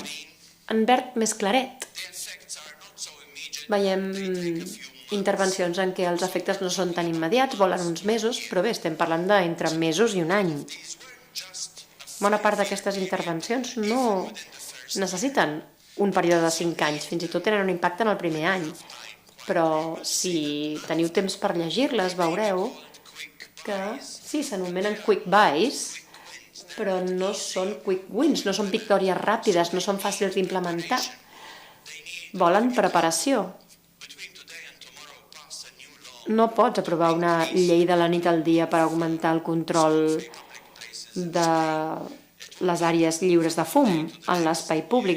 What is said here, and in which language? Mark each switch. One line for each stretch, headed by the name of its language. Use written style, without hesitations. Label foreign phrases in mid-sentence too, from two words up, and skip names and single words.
Catalan: En verd més claret veiem intervencions en què els efectes no són tan immediats, volen uns mesos, però bé, estem parlant d'entre mesos i un any. Bona part d'aquestes intervencions no necessiten un període de 5 anys, fins i tot tenen un impacte en el primer any. Però si teniu temps per llegir-les, veureu que sí, s'anomenen
English: quick buys,
Catalan: però no són
English: quick wins,
Catalan: no són victòries ràpides, no són fàcils d'implementar. Volen preparació. No pots aprovar una llei de la nit al dia per augmentar el control de les àrees lliures de fum en l'espai públic.